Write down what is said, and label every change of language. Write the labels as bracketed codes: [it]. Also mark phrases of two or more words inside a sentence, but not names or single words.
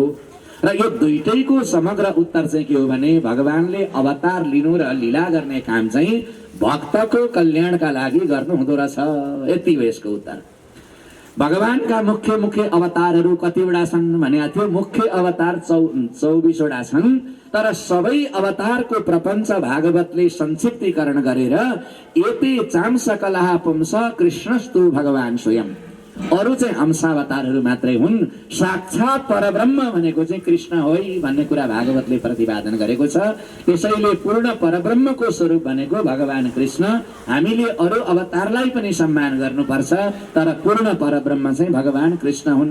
[ne] र यो दुईटैको समग्र उत्तर चाहिँ के हो भने भगवानले अवतार लिनु र लीला गर्ने काम चाहिँ भक्तको कल्याणका लागि गर्नु हुँदो रहेछ। यति हो यसको उत्तर। भगवानका मुख्य मुख्य अवतारहरू कतिवटा छन् भनेको थियो। मुख्य अवतार 24 वटा छन्, तर सबै अवतारको प्रपञ्च भागवतले संक्षिप्तीकरण गरेर [sa] एते चांसकलहा पुंस कृष्णस्तु भगवान स्वयं, [ne] अरु चाहिँ अंशावतारहरू मात्रै हुन्। साक्षात परब्रह्म भनेको चाहिँ कृष्ण हो भन्ने कुरा भागवतले प्रतिपादन गरेको छ। त्यसैले पूर्ण परब्रह्मको स्वरूप भनेको भगवान कृष्ण। हामीले अरु अवतारलाई पनि सम्मान गर्नुपर्छ, तर पूर्ण परब्रह्म चाहिँ भगवान कृष्ण हुन्।